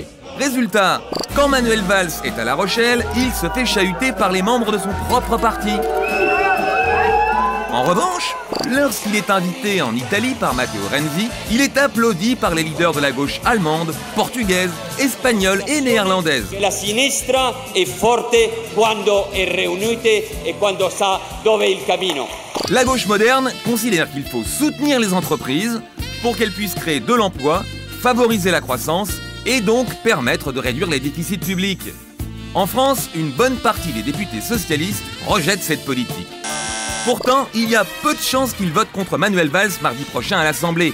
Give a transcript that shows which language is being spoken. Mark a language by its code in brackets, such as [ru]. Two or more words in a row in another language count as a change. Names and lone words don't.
[fr] Résultat, quand Manuel Valls est à La Rochelle, il se fait chahuter par les membres de son propre parti. En revanche, lorsqu'il est invité en Italie par Matteo Renzi, il est applaudi par les leaders de la gauche allemande, portugaise, espagnole et néerlandaise. [it] La sinistra è forte quando è riunita e quando sa dove è il cammino. [fr] La gauche moderne considère qu'il faut soutenir les entreprises pour qu'elles puissent créer de l'emploi, favoriser la croissance et donc permettre de réduire les déficits publics. En France, une bonne partie des députés socialistes rejettent cette politique. Pourtant, il y a peu de chances qu'ils votent contre Manuel Valls mardi prochain à l'Assemblée.